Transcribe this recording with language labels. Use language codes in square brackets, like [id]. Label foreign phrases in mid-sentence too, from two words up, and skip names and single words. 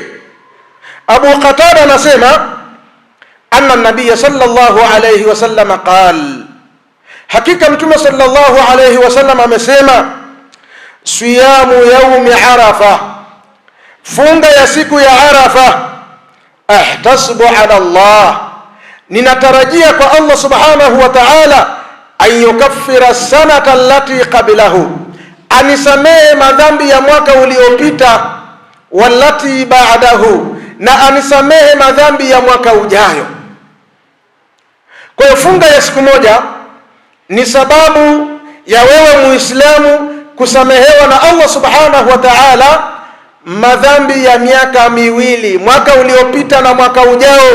[ar] Abu Qatada anasema, أن النبي صلى الله عليه وسلم قال, [sw] hakika Mtume [ar] sallallahu عليه وسلم amesema, صيام يوم عرفة, [sw] funga ya siku ya Arafa, [ar] أحتسب على الله, [sw] ninatarajia kwa Allah [ar] سبحانه وتعالى أن يكفر السنة التي قبله, [sw] anisamehe madhambi ya mwaka uliopita, [ar] والتي بعده, [sw] na anisamehe madhambi ya mwaka ujayo. Kwa hiyo funga ya siku moja ni sababu ya wewe Muislamu kusamehewa na Allah [ar] سبحانه وتعالى [sw] madhambi ya miaka miwili, mwaka uliopita na mwaka ujao.